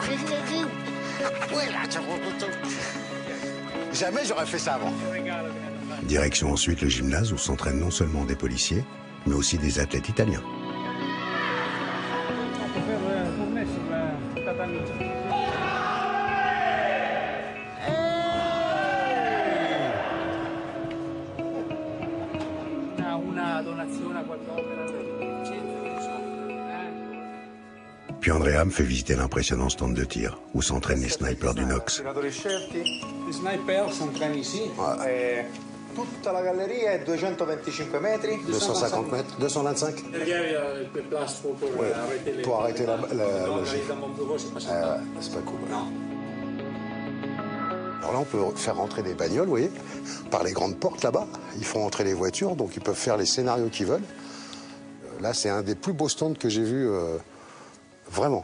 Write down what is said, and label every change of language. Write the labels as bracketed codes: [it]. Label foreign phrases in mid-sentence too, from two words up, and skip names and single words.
[fr] Jamais j'aurais fait ça avant. Direction ensuite le gymnase où s'entraînent non seulement des policiers, mais aussi des athlètes italiens. On peut faire tourner sur le tatami. [it] Una donazione a qualc'opera del centro, [fr] Puis Andrea me fait visiter l'impressionnant stand de tir où s'entraînent les snipers du Nox. Les snipers s'entraînent ici. [it] Tutta la galleria è 225 metri. [fr] 250 mètres. 225. Derrière, il y a le place pour arrêter les... Pour arrêter la Donc, gifle. dans mon bureau, c'est pas ça. C'est pas cool. Non. Alors là, on peut faire rentrer des bagnoles, vous voyez, par les grandes portes là-bas. Ils font entrer les voitures, donc ils peuvent faire les scénarios qu'ils veulent. Là, c'est un des plus beaux stands que j'ai vu, vraiment.